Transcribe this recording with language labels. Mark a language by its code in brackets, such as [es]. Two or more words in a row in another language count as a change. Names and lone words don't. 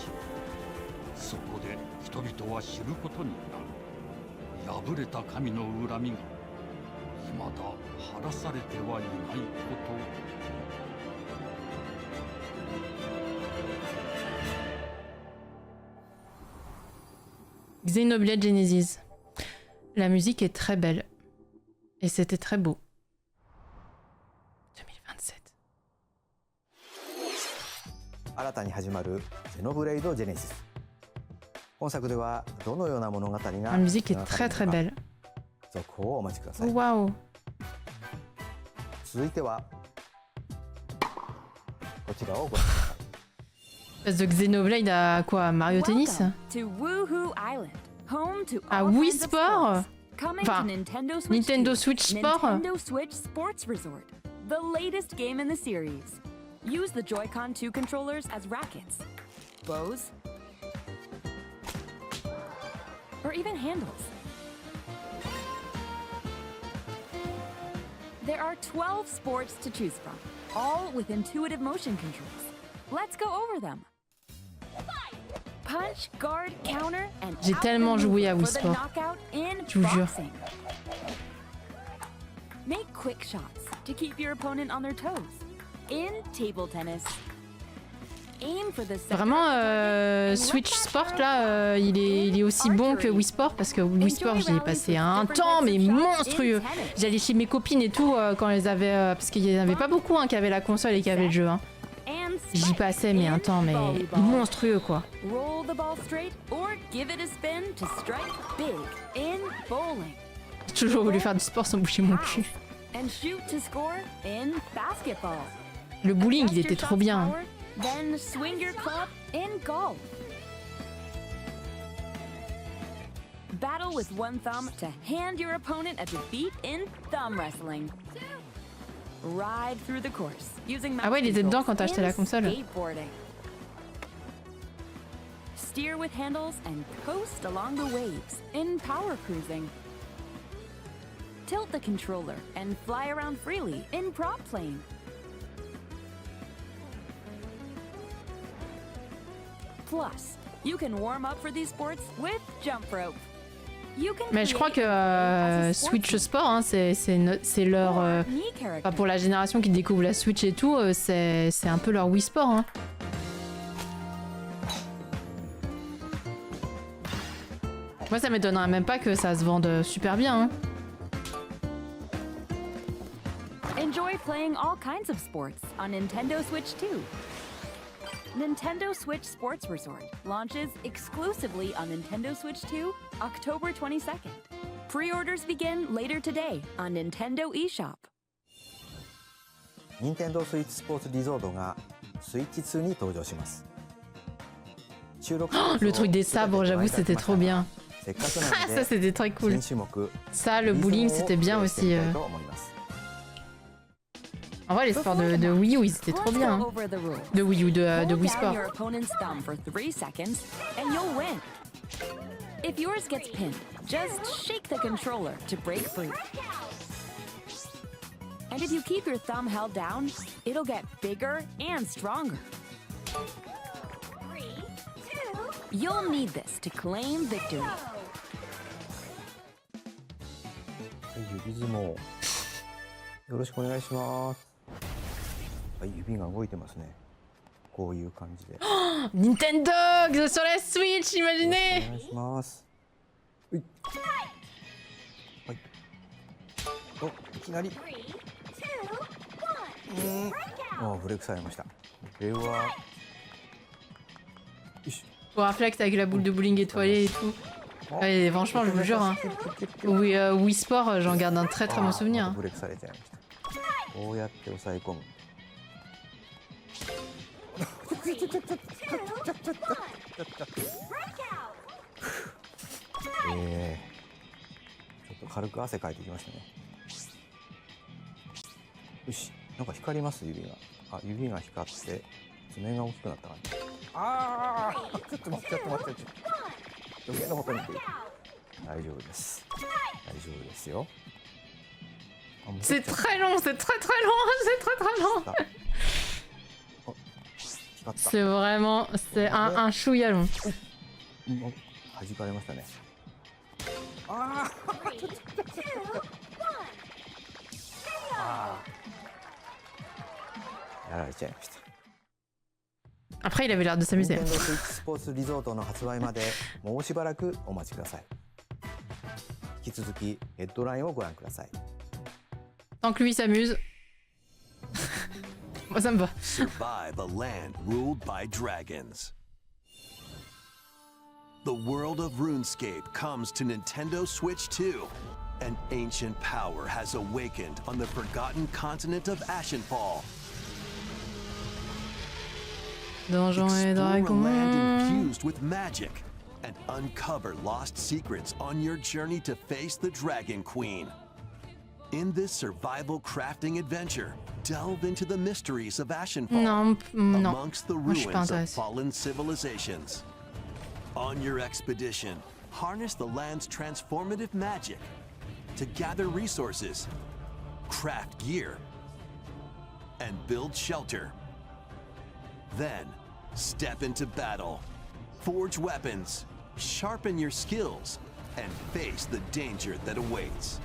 [ja] そこで人々は知ることになる。破れた神の恨みが未だ晴らされてはいないこと。 Xenoblade Genesis. [fr] La musique est très belle. Et c'était très beau. 2027. [ja] 新たに始まるゼノブレイドジェネシス。本作ではどのような物語が [fr] La musique est très très belle. [ja] 続報をお待ちください。 [fr] Waouh. [ja] 続いてはこちらをご覧ください。 [fr] Parce que Xenoblade à quoi? Mario Tennis? [en] To Woohoo Island, home to [fr] À [en] all Wii kinds of [fr] Sport? [en] sports. Coming [fr] Enfin, [en] to Nintendo Switch Nintendo 2, [fr] Switch Sport? [en] Nintendo Switch Sports Resort, the latest game in the series. Use the Joy-Con 2 controllers as rackets, bows, or even handles. There are 12 sports to choose from, all with intuitive motion controls. Let's go over them. Punch, guard, counter, and [fr] J'ai tellement joué à Wii Sport. Je vous jure. [en] Make quick shots to keep your opponent on their toes. In table tennis, aim for the center. [fr] Vraiment, Switch Sport là, il est aussi bon que Wii Sport parce que Wii Sport j'y ai passé un temps mais monstrueux. J'allais chez mes copines et tout quand elles avaient, parce qu'il y en avait pas beaucoup qui avaient la console et qui avaient le jeu. Hein. J'y passais mais un temps mais monstrueux quoi. [en] Roll the ball straight or give it a spin to strike big in bowling. [fr] J'ai toujours voulu faire du sport sans bouger mon cul. [en] And shoot to score in basketball. [fr] Le bowling il était trop bien. [en] Then swing your club in golf. Battle with one thumb to hand your opponent a defeat in thumb wrestling. Ride through the course using mouse [fr] Ah ouais, il était dedans quand t'as acheté la console. [en] Skateboarding. Steer with handles and coast along the waves in power cruising. Tilt the controller and fly around freely in prop plane. Plus, you can warm up for these sports with jump rope. [fr] Mais je crois que Switch Sport, hein, c'est leur... enfin, pour la génération qui découvre la Switch et tout, c'est un peu leur Wii Sport. Hein. Moi ça m'étonnerait même pas que ça se vende super bien. Hein. [en] Enjoy playing all kinds of sports on Nintendo Switch 2. Nintendo Switch Sports Resort launches exclusively on Nintendo Switch 2, October 22nd. Pre-orders begin later today on Nintendo eShop. [ja] Nintendo Switch Sports Resort が Switch 2に登場します。 [fr] Le truc des sabres, j'avoue, c'était trop bien. Ça, c'était très cool. Ça, le bowling, c'était bien aussi. En vrai, les sports de Wii U, ils étaient trop bien. Hein. De Wii U, de Wii Sport. [en] If yours gets pinned, just shake the controller to break free. And if you keep your thumb held down, it'll get bigger and stronger. 3, 2, You'll need this to claim victory. [ja] 指相撲よろしくお願いします。はい、指が動いてますね。こういう感じで。 [fr] Nintendo sur la Switch, imaginez! [ja] お願いします。はい。はい。お、いきなり。ブレイクされました。これは。よし。 [fr] Pour un flex avec la boule de bowling étoilée et tout. Ouais, franchement, je vous jure. Hein. Wii Sport, j'en garde un très très bon souvenir. Hein. [ja] こうやって押さえ込む。ちょっと軽く汗かいてきましたね。よし、なんか光ります指が。あ、指が光って爪が大きくなった感じ。ああ、ちょっと待って。余計なことにくる。大丈夫です。大丈夫ですよ。 [fr] C'est très long, c'est très long. C'est vraiment, c'est un chouïa long. [ja] 弾かれましたね。やられちゃいました。 [fr] Après, il avait l'air de s'amuser. [ja] Nintendo Switch Sports Resort の発売までもうしばらくお待ちください。引き続きヘッドラインをご覧ください。 [fr] Tant que lui s'amuse. Moi, ça me va. [en] Survive a land ruled by dragons. The world of RuneScape comes to Nintendo Switch 2. An ancient power has awakened on the forgotten continent of Ashenfall. [fr] Donjons et [en] Explore a land [fr] Dragons. [en] infused with magic and uncover lost secrets on your journey to face the Dragon Queen. In this survival crafting adventure, delve into the mysteries of Ashenfall [fr] Non, [en] amongst the [fr] moi je suis pas [en] ruins of [fr] intéressée. [en] fallen civilizations. On your expedition, harness the land's transformative magic to gather resources, craft gear, and build shelter. Then, step into battle, forge weapons, sharpen your skills, and face the danger that awaits.